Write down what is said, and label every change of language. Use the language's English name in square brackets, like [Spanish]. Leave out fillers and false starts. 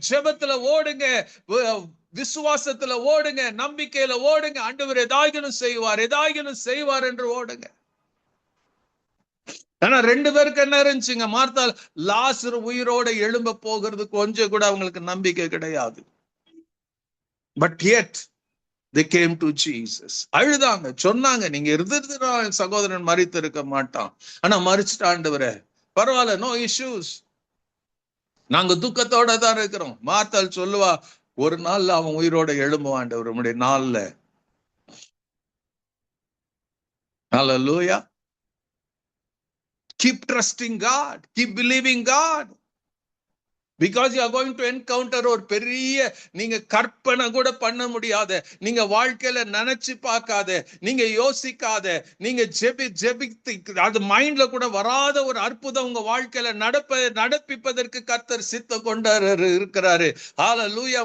[Tamil] ஜெபத்துல ஓடுங்க, விசுவாசத்துல ஓடுங்க, நம்பிக்கையில ஓடுங்க. ஆண்டவர் எதாயிலும் செய்வார், எதாயிலும் செய்வார் என்று ஓடுங்க. ஆனா 2 பேருக்கு என்ன இருந்துச்சுங்க? மார்த்தாள் லாசரு உயிரோட எழும்ப போகிறது கொஞ்சம் கூட அவங்களுக்கு நம்பிக்கை கிடையாது. [English] But yet they came to Jesus. [Tamil] அழுதாங்க, சொன்னாங்க, நீங்க இருந்திருந்தா சகோதரன் மரித்து இருக்க மாட்டான். ஆனா மரிச்சிட்ட ஆண்டவரே, பரவாயில்ல, [English] no issues, [Tamil] நாங்க துக்கத்தோட தான் இருக்கிறோம். மார்த்தாள் சொல்லுவா, ஒரு நாள்ல அவன் உயிரோட எழும்புவான் ஆண்டவர், உம்முடைய நாள்ல. ஹல்லேலூயா. [English] Keep trusting God, keep believing God. Because you are going to encounter [Tamil] ஒரு பெரிய, நீங்க கற்பனை கூட பண்ண முடியாத, நீங்க வாழ்க்கையில நினைச்சு பார்க்காத, நீங்க யோசிக்காத, நீங்க ஜெபித்து அது மைண்ட்ல கூட வராத ஒரு அற்புதம் உங்க வாழ்க்கையில நடப்பிப்பதற்கு கர்த்தர் சித்தம் கொண்டாரு இருக்கிறாரு. ஹல்லேலூயா.